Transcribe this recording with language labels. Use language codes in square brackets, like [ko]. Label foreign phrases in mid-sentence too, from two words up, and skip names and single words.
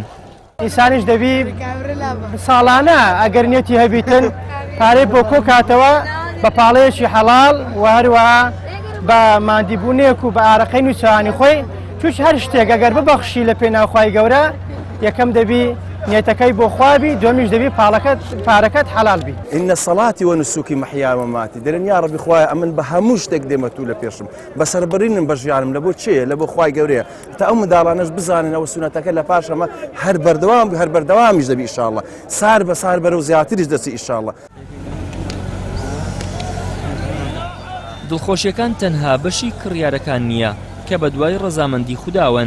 [ckb] ئینسانیش دەبی ساڵانە ئەگەر نێتی هەبیتن پارەی بۆ کۆ کاتەوە بە پاڵەیەکی حەڵاڵ و هەروەها بە مادیبوونێک و بە ئارەقەی نووسانی خۆی توش هەر شتێک ئەگەر ببەخشی لە پێناوخوای گەورە یەکەم دەبی نێتەکەی بۆ خوابی دومیش دەبی پارەکەت حەڵال بی. [ar] إن صلاتي ونسوكي محياي ومماتي [ckb] دەرێن یا ڕەبی خوایە ئەمن بە هەموو شتێک دێمەتوو لە پێشم بەسەربڕینم بەژیانم لە بۆ چێە لە بۆ خوای گەورەیە تا ئەو منداڵانەش بزانن ئەوە سونەتەکە لە پاشەمە هەر بەردەوامیش دەبی ئینشاءڵڵا سار بە سار بەرەو زیاتریش دەچی ئینشاءڵڵا. دڵخۆشیەکان تەنها بەشی کڕیارەکان نییە کە بە دوای ڕەزامەندی خودداون.